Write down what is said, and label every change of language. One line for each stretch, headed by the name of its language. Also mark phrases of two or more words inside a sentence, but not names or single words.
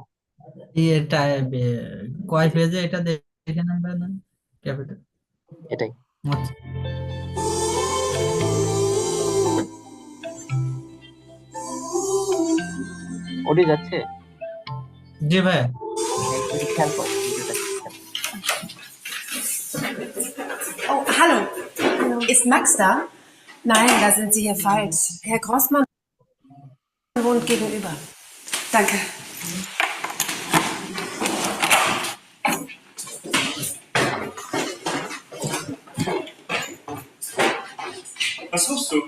Bangla: এটা কয় পেজে এটা দেখে নেন ভাই, না ক্যাপিটাল। এটাই। আচ্ছা অডিও যাচ্ছে। জি ভাই। একটু খেয়াল কর ভিডিওটা কি খেয়াল।
German: Oh, hallo. Ist Max da? Nein, da sind Sie hier falsch. Herr Grossmann wohnt gegenüber. Danke. Was suchst du?